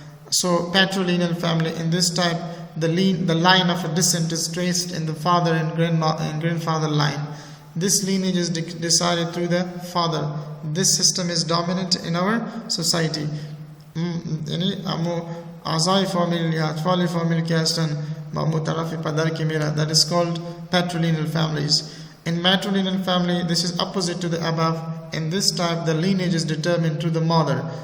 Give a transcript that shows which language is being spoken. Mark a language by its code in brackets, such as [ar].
[en] So patrilineal family, in this type the line of a descent is traced in the father and grandfather line. This lineage is decided through the father. This system is dominant in our society. [fa] یعنی امو اعضای فامیل یا اطفال فامیل که هستن با امو طرف پدر که میره. [en] That is called patrilineal families. In matrilineal family, this is opposite to the above. In this type, the lineage is determined through the mother.